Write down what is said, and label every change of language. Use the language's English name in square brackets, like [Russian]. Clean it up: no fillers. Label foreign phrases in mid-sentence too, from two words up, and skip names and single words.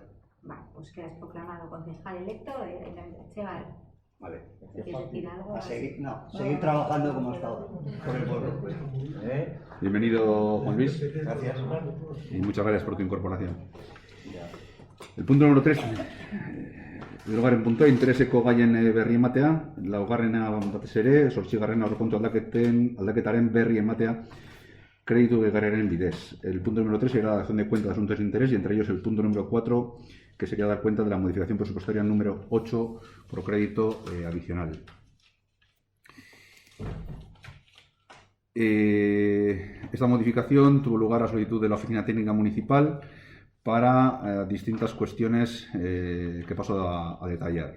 [Spanish] Vale, pues quedas proclamado concejal electo de Ayuntamiento de Etxebar. Vale. ¿Quieres decir algo? A seguir, seguir trabajando como hasta ahora, por el pueblo. Bienvenido, Juan Luis. Gracias. Y muchas gracias por tu incorporación. El punto número 3. [Basque] Hirugarren puntua, intereseko gaien berri ematea. Laugarrena batez ere, 8. aurrekontu aldaketaren berri ematea kreditu gehigarriaren bidez. [Spanish] El punto número 3 sería la dación de cuenta de asuntos de interés y entre ellos el punto número 4, que sería dar cuenta de la modificación presupuestaria número 8 por crédito adicional. Esta modificación tuvo lugar a solicitud de la Oficina Técnica Municipal para distintas cuestiones que paso a detallar.